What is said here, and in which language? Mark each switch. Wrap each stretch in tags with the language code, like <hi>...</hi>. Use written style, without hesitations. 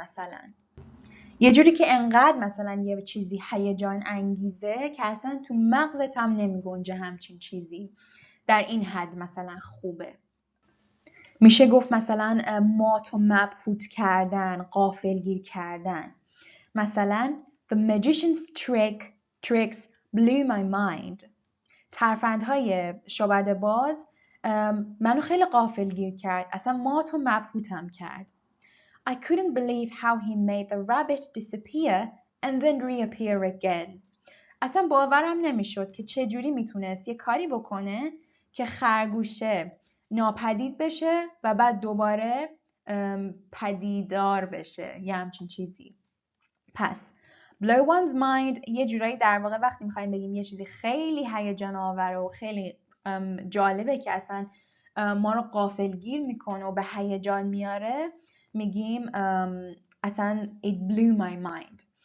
<fa>مثلا یه جوری که انقدر مثلا یه چیزی هیجان انگیزه که اصلا تو مغزت هم نمیگنجه همچین چیزی، در این حد مثلا خوبه. میشه گفت مثلا مات و مبهوت کردن، غافلگیر کردن. مثلا</fa> <en>The magician's tricks blew my mind.</en> <fa>ترفندهای شعبده باز منو خیلی غافلگیر کرد، اصلا مات و مبهوتم کرد.</fa> <en>I couldn't believe how he made the rabbit disappear and then reappear again.</en> <fa>اصلا باورم نمیشد که چجوری میتونست یه کاری بکنه که خرگوشه ناپدید بشه و بعد دوباره پدیدار بشه، یه همچین چیزی. پس blow one's mind یه جورایی در واقع وقتی میخوایم بگیم یه چیزی خیلی هیجان آوره و خیلی جالبه که اصلا ما رو غافلگیر میکنه و به هیجان میاره، میگیم اصلا</fa> <en>it blew my mind.</en>